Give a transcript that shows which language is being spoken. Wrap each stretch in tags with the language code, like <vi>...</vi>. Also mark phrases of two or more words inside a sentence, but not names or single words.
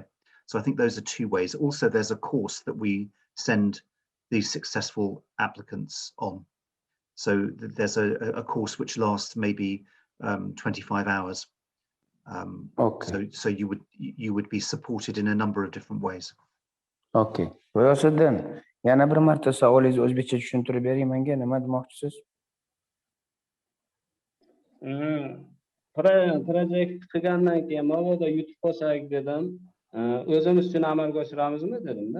<en>So I think those are two ways. Also, there's a course that we send these successful applicants on. So there's a course which lasts maybe 25 hours. Okay. So you would be supported in a number of different ways. Okay.</en> <uz>G'iyosiddin, yana bir marta savolingizni o'zbekcha tushuntirib bering menga, nima demoqchisiz? Projekt qilgandan keyin mabodo yutib qolsak dedim. O'zimiz uchun amalga oshiramizmi dedimda.</uz>